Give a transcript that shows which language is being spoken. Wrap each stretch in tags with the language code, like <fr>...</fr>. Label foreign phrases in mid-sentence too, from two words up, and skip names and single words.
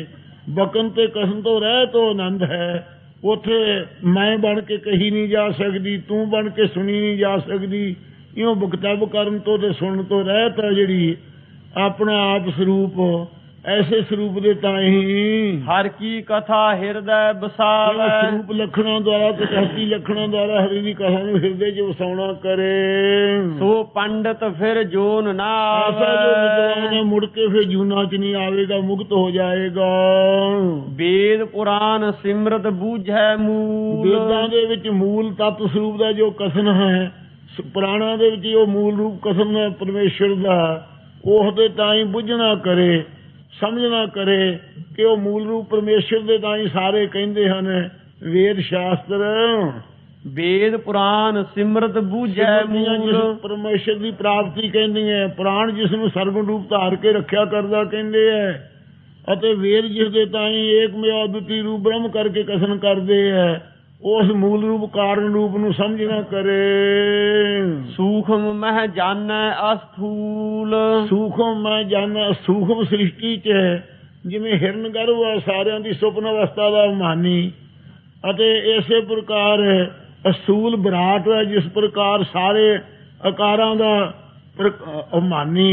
<pa>ਬਕਨ ਤੇ ਕਸਮ ਤੋਂ ਰਹਿ ਤੋਂ ਆਨੰਦ ਹੈ, ਉੱਥੇ ਮੈਂ ਬਣ ਕੇ ਕਹੀ ਨਹੀਂ ਜਾ ਸਕਦੀ, ਤੂੰ ਬਣ ਕੇ ਸੁਣੀ ਨਹੀਂ ਜਾ ਸਕਦੀ। ਇਉਂ ਬਕਤਵ ਕਰਨ ਤੋਂ ਤੇ ਸੁਣਨ ਤੋਂ ਰਹਿਤ ਹੈ ਜਿਹੜੀ ਆਪਣਾ ਆਪ ਸਰੂਪ, ਐਸੇ ਸਰੂਪ ਦੇ ਤਾਂ ਹੀ</pa> <hi>हर की कथा हृदय बसावै।</hi> <pa>ਸਰੂਪ ਲੱਖਣਾਂ ਦੁਆਰਾ ਤੇ ਤਸਤੀ ਲੱਖਣਾਂ ਦੁਆਰਾ ਹਰੀ ਦੀ ਕਥਾ ਨੂੰ ਹਿਰਦੇ 'ਚ ਵਸਾਉਣਾ ਕਰੇ।</pa> <hi>सो पंडित फिर जोन ना</hi> <pa>ਐਸਾ ਜੋ ਵਿਦਵਾਨ</pa> <hi>आवे।</hi> <pa>ਹੈ ਮੁੜ ਕੇ ਫਿਰ ਜੂਨਾ 'ਚ ਨਹੀਂ ਆਵੇਗਾ, ਮੁਕਤ ਹੋ ਜਾਏਗਾ।</pa> <hi>वेद पुराण सिमरत बूझै मूल।</hi> <pa>ਵੇਦਾਂ ਦੇ ਵਿੱਚ ਮੂਲ ਤੱਤ ਸਰੂਪ ਦਾ ਜੋ ਕਥਨ ਹੈ, ਪੁਰਾਣਾਂ ਦੇ ਵਿੱਚ ਉਹ ਮੂਲ ਰੂਪ ਕਥਨ ਹੈ ਪਰਮੇਸ਼ਰ ਦਾ, ਉਹਦੇ ਤਾਂ ਹੀ ਬੁੱਝਣਾ ਕਰੇ, ਸਮਝਣਾ ਕਰੇ ਕਿ ਉਹ ਮੂਲ ਰੂਪ ਪਰਮੇਸ਼ਰ ਦੇ ਤਾਂ ਹੀ ਸਾਰੇ ਕਹਿੰਦੇ ਹਨ। ਵੇਦ ਸ਼ਾਸਤਰ</pa> <hi>वेद पुराण सिमरत बूझै</hi> <pa>ਸਿਮਰਤੀਆਂ ਜਿਸ</pa> <hi>मूल।</hi> <pa>ਪਰਮੇਸ਼ਰ ਦੀ ਪ੍ਰਾਪਤੀ ਕਹਿੰਦੀ ਹੈ, ਪੁਰਾਣ ਜਿਸ ਨੂੰ ਸਰਗੁਣ ਰੂਪ ਧਾਰ ਕੇ ਰੱਖਿਆ ਕਰਦਾ ਕਹਿੰਦੇ ਹੈ, ਅਤੇ ਵੇਦ ਜਿਸ ਦੇ ਤਾਂ ਹੀ ਏਕਮੇਵ ਅਦੁੱਤੀ ਰੂਪ ਬ੍ਰਹਮ ਕਰਕੇ ਕਥਨ ਕਰਦੇ ਹੈ, ਉਸ ਮੂਲ ਰੂਪ ਕਾਰਨ ਰੂਪ ਨੂੰ ਸਮਝਣਾ ਕਰੇ।</pa> <hi>सूक्ष्म मह जानੈ अस्थूल।</hi> <pa>ਸੂਖਮ ਮੈਂ ਜਾਣਾ ਸੂਖਮ ਸ੍ਰਿਸ਼ਟੀ 'ਚ ਜਿਵੇਂ ਹਿਰਨ ਗਰਭ ਹੈ ਸਾਰਿਆਂ ਦੀ ਸੁਪਨ ਅਵਸਥਾ ਦਾ ਮਾਨੀ, ਅਤੇ ਇਸੇ ਪ੍ਰਕਾਰ ਅਸੂਲ ਵਿਰਾਟ ਹੈ ਜਿਸ ਪ੍ਰਕਾਰ ਸਾਰੇ ਆਕਾਰਾਂ ਦਾ ਮਾਨੀ।</pa>